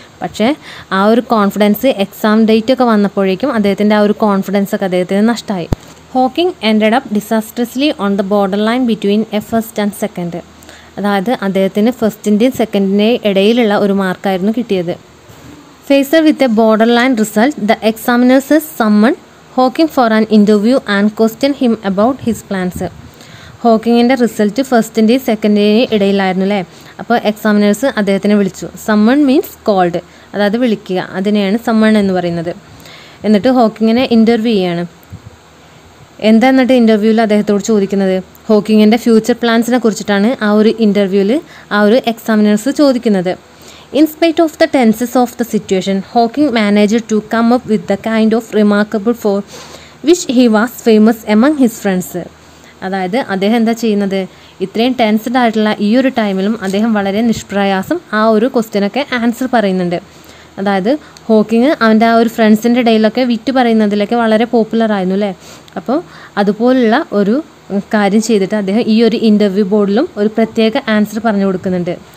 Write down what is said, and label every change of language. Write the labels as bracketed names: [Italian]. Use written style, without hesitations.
[Malayalam] പക്ഷേ ആ ഒരു കോൺഫിഡൻസ് എക്സാം ഡേറ്റ് ഒക്കെ വന്നപ്പോഴേക്കും അദ്ദേഹത്തിൻ്റെ ആ ഒരു കോൺഫിഡൻസ് ഒക്കെ അദ്ദേഹത്തിന് നഷ്ടമായി. [English] Hawking ended up disastrously on the border line between a first and second. [Malayalam] അതായത് അദ്ദേഹത്തിന് ഫസ്റ്റിൻ്റെയും സെക്കൻഡിൻ്റെയും ഇടയിലുള്ള ഒരു മാർക്കായിരുന്നു കിട്ടിയത്. [English] Faced with a borderline result, the examiners summoned Hawking for an interview and questioned him about his plans. [Malayalam] ഹോക്കിങ്ങിൻ്റെ result ഫസ്റ്റിൻ്റെയും സെക്കൻഡിൻ്റെയും ഇടയിലായിരുന്നു അല്ലേ? അപ്പോൾ examiners അദ്ദേഹത്തിനെ വിളിച്ചു. [English] summon means called, [Malayalam] അതായത് വിളിക്കുക. അതിനെയാണ് സമ്മൺ എന്ന് പറയുന്നത്. എന്നിട്ട് ഹോക്കിങ്ങിനെ ഇൻ്റർവ്യൂ ചെയ്യാണ്. എന്താ എന്നിട്ട് ഇൻ്റർവ്യൂവിൽ അദ്ദേഹത്തോട് ചോദിക്കുന്നത്? ഹോക്കിങ്ങിൻ്റെ ഫ്യൂച്ചർ പ്ലാൻസിനെ കുറിച്ചിട്ടാണ് ആ ഒരു ഇൻ്റർവ്യൂവിൽ ആ ഒരു എക്സാമിനേഴ്സ് ചോദിക്കുന്നത്. [English] In spite of the tenseness of the situation, Hawking managed to come up with the kind of remarkable for which he was famous among his friends. [Malayalam] അതായത് അദ്ദേഹം എന്താ ചെയ്യുന്നത്? ഇത്രയും ടെൻസ്ഡ് ആയിട്ടുള്ള ഈ ഒരു ടൈമിലും അദ്ദേഹം വളരെ നിഷ്പ്രയാസം ആ ഒരു ക്വസ്റ്റ്യനൊക്കെ ആൻസർ പറയുന്നുണ്ട്. അതായത് ഹോക്കിങ് അവൻ്റെ ആ ഒരു ഫ്രണ്ട്സിൻ്റെ ഇടയിലൊക്കെ വിറ്റ് പറയുന്നതിലൊക്കെ വളരെ പോപ്പുലർ ആയിരുന്നു അല്ലേ? അപ്പോൾ അതുപോലുള്ള ഒരു കാര്യം ചെയ്തിട്ട് അദ്ദേഹം ഈ ഒരു ഇൻ്റർവ്യൂ ബോർഡിലും ഒരു പ്രത്യേക ആൻസർ പറഞ്ഞു കൊടുക്കുന്നുണ്ട്.